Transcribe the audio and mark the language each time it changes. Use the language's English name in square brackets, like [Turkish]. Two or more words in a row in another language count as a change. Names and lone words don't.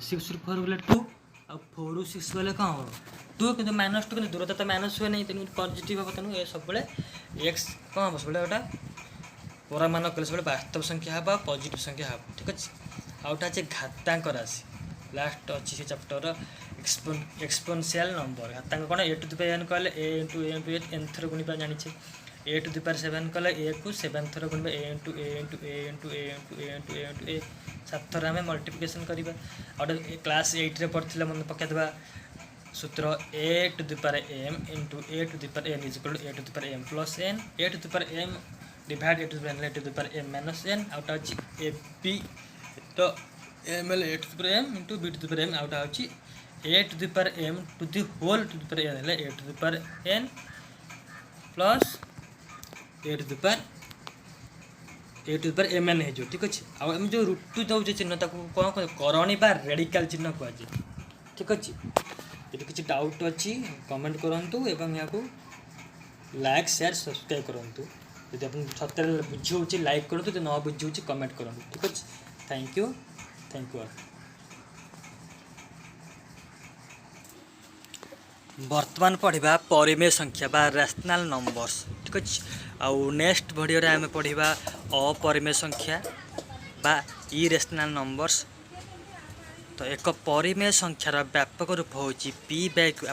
[Odia] 6 ରୁ 4 ଗଲେ 2 ଆଉ 4 ରୁ 6 ଗଲେ କ'ଣ ହେବ 2, କିନ୍ତୁ -2, କିନ୍ତୁ ଦୂରତା ତ ମାଇନସ୍ ହୁଏ ନାହିଁ, ତେଣୁ ପଜିଟିଭ୍ ହେବ। ତେଣୁ ଏ ସବୁବେଳେ ଏକ୍ସ କ'ଣ ହେବ, ସବୁବେଳେ ଗୋଟେ ପରମାନ କଲେ ସବୁବେଳେ ବାସ୍ତବ ସଂଖ୍ୟା ହେବ, ପଜିଟିଭ୍ ସଂଖ୍ୟା ହେବ। ଠିକ୍ ଅଛି। ଆଉ ଗୋଟେ ଅଛି ଘାତାଙ୍କ ରାଶି, ଲାଷ୍ଟ ଅଛି ସେ [English] chapter exponential number. [Odia] ଘାତାଙ୍କ କ'ଣ, a⁴n କହିଲେ a × a × n ଥର ଗୁଣିବା ଜାଣିଛେ। a⁴7 କଲେ a କୁ 7 ଥର ଗୁଣିବା, a × a × a × a × a × a × a 7 ଥର ଆମେ ମଲ୍ଟିପ୍ଲିକେସନ୍ କରିବା। ଆଉ ଗୋଟେ କ୍ଲାସ୍ 8ରେ ପଢ଼ିଥିଲେ, ମନେ ପକାଇଦେବା ସୂତ୍ର a⁴m × a⁴n = a⁴m + n, a⁴m ଡିଭାଇଡ୍ a⁴n a⁴m - n। ଆଉଟା ଅଛି ab ତ m ହେଲେ a⁴m × b⁴m, ଆଉଟା ହେଉଛି a⁴m ² ହେଲେ a⁴n + a⁴mn ହେଇଯିବ। ଠିକ୍ ଅଛି। ଆଉ ଆମେ ଯେଉଁ √2 ଦେଉଛେ ଚିହ୍ନ, ତାକୁ କ'ଣ କରଣୀ ବା ରେଡ଼ିକାଲ୍ ଚିହ୍ନ କୁହାଯାଏ। ଠିକ୍ ଅଛି। ଯଦି କିଛି ଡାଉଟ୍ ଅଛି କମେଣ୍ଟ କରନ୍ତୁ ଏବଂ ଏହାକୁ [English] like share subscribe [Odia] କରନ୍ତୁ। ଯଦି ଆପଣ ସତରେ ବୁଝି ହେଉଛି ଲାଇକ୍ କରନ୍ତୁ, ଯଦି ନ ବୁଝି ହେଉଛି କମେଣ୍ଟ କରନ୍ତୁ। ଠିକ୍ ଅଛି। [English] thank you all. [Odia] ବର୍ତ୍ତମାନ ପଢ଼ା ପରିମେୟ ସଂଖ୍ୟା ବା [English] rational numbers. [Odia] ଠିକ୍ ଅଛି। ଆଉ [English] next video [Odia] ରେ ଆମେ ପଢ଼ିବା ଅପରିମେୟ ସଂଖ୍ୟା ବା [English] irrational numbers. [Odia] ତ ଏକ ପରିମେୟ ସଂଖ୍ୟାର ବ୍ୟାପକ ରୂପ ହୁଁ [English] p by q.